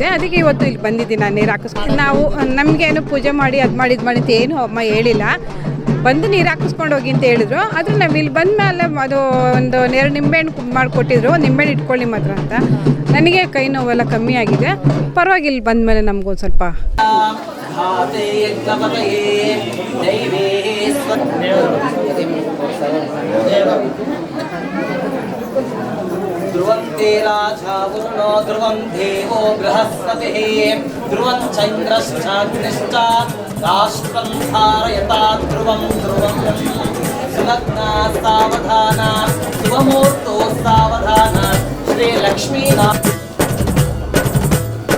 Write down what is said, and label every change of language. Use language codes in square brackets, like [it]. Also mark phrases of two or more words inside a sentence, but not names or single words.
[kn] ಅದಕ್ಕೆ ಇವತ್ತು ಇಲ್ಲಿ ಬಂದಿದ್ದೀನಿ ನಾನು ನೀರು ಹಾಕಿಸ್ಕೊಂಡು. ನಾವು ನಮಗೇನು ಪೂಜೆ ಮಾಡಿ ಅದು ಮಾಡಿ ಇದು ಮಾಡಿ ಅಂತ ಏನು ಅಮ್ಮ ಹೇಳಿಲ್ಲ. ಬಂದು ನೀರು ಹಾಕಿಸ್ಕೊಂಡು ಹೋಗಿ ಅಂತ ಹೇಳಿದ್ರು. ಆದರೆ ನಾವು ಇಲ್ಲಿ ಬಂದ ಮೇಲೆ ಅದು ಒಂದು 2 ನಿಂಬೆಹಣ್ಣು ಮಾಡಿಕೊಟ್ಟಿದ್ರು. ನಿಂಬೆಹಣ್ಣು ಇಟ್ಕೊಳ್ಳಿ ಮಾತ್ರ ಅಂತ. ನನಗೆ ಕೈ ನೋವೆಲ್ಲ ಕಮ್ಮಿ ಆಗಿದೆ. ಪರವಾಗಿಲ್ಲ, ಬಂದ ಮೇಲೆ ನಮಗೊಂದು ಸ್ವಲ್ಪ [sa] ध्रुवन्ते राजा वरुणो ध्रुवं देवो बृहस्पतिः ध्रुवं चन्द्रश्चाग्निश्च राष्ट्रं धारयता ध्रुवं ध्रुवं सुलग्ना सावधाना शुभमुहूर्तो सावधाना श्रीलक्ष्मीनाथ